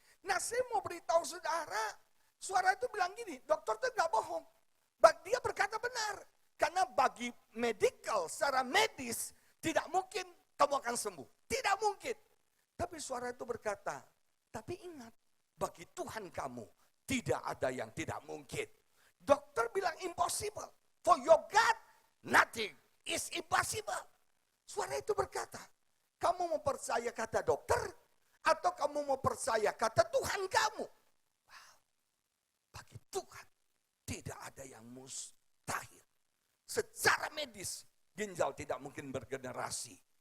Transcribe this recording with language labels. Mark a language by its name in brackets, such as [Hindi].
[Indonesian] Nah saya mau beritahu saudara, suara itu bilang gini, dokter itu nggak bohong. Dia berkata benar. Karena bagi medical, secara medis, tidak mungkin kamu akan sembuh. Tidak mungkin. Tapi suara itu berkata, tapi ingat, bagi Tuhan kamu tidak ada yang tidak mungkin. Dokter bilang [English] impossible. For your God, nothing is impossible. [Indonesian] Suara itu berkata, kamu mau percaya kata dokter, atau kamu mau percaya kata Tuhan kamu? Wow. Bagi Tuhan, tidak ada yang mustahil. Secara medis, ginjal tidak mungkin bergenerasi.